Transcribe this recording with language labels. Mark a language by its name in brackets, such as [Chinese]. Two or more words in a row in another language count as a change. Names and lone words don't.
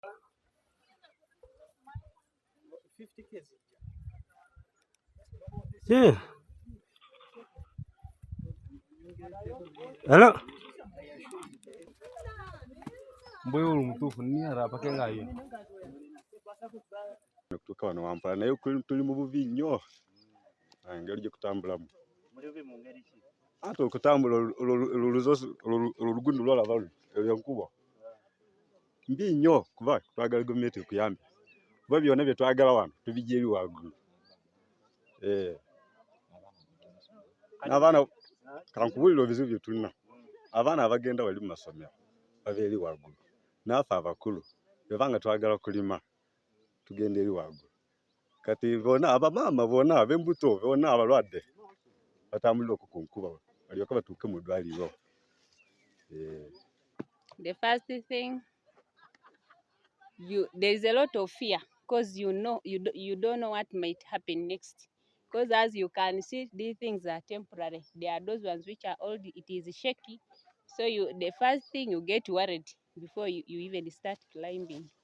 [English] Yeah. Hello. Mboyo umutufu ni arapa kengayo. [Ganda] Kutoka wano wampala naye tuli mu bubi nnyo ngeri gyekutambulamu ate okutambula oluguudo lwolaba eyo nkuba mbi nnyo kuba twagala gavumenti ekuyambe kuba byonna bye twagala wano tubijja eri waggulu. N'abaana kankubulira ebizibu bye tulina abaana abagenda wali mu masomero bava eri waggulu naffe abakulu bwebanga twagala kulima tugenda eri waggulu kati bona abamaama bona ab'embuto bona abalwadde batambulira okwo ku nkuba balyoke batuuke mu ddwaliro. [English] The first thing, there is a lot of fear because you don't know what might happen next. Because as you can see, these things are temporary. There are those ones which are old, it is shaky. So the first thing you get worried before you even start climbing.